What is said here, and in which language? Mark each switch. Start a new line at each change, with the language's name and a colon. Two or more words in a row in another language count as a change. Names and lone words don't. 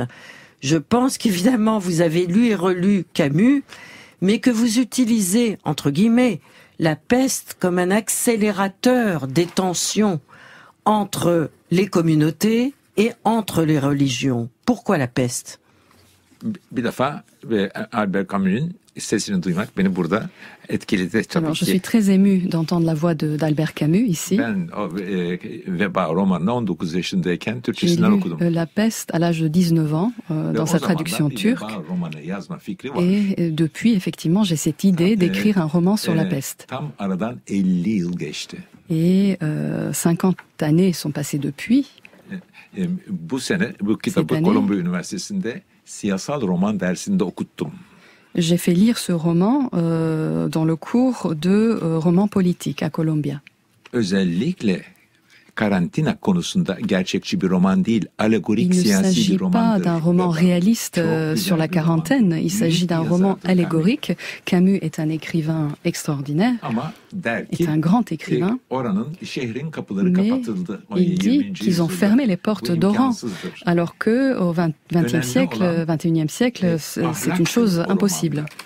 French: Je pense qu'évidemment vous avez lu et relu Camus, mais que vous utilisez, entre guillemets, la peste comme un accélérateur des tensions entre les communautés et entre les religions. Pourquoi la peste?
Turkish: Bir defa Albert Camus'un sesini duymak beni burada etkiledi tabii.
French: Alors, je suis très ému d'entendre la voix d'Albert Camus ici.
Turkish: Ben Veba romanını 19 yaşındayken Türkçesinden okudum.
French: La Peste à l'âge de 19 ans dans sa traduction turque. Et depuis, effectivement, j'ai cette idée d'écrire un roman sur la peste.
Turkish: Tam aradan 50 yıl geçti.
French: Et 50 années sont passées depuis.
Turkish: Bu sene bu kitabı Kolombiya Üniversitesi'nde siyasal roman dersinde okuttum.
French: J'ai fait lire ce roman dans le cours de roman politique à Columbia.
Turkish: Özellikle karantina konusunda gerçekçi bir roman değil, alegorik siyasi bir romandır.
French: Il ne s'agit pas d'un roman réaliste sur la quarantaine, il s'agit d'un roman allégorique. Camus est un écrivain extraordinaire, est un grand écrivain, mais il dit qu'ils ont fermé les portes d'Oran, alors que au XXIe siècle, c'est une chose impossible.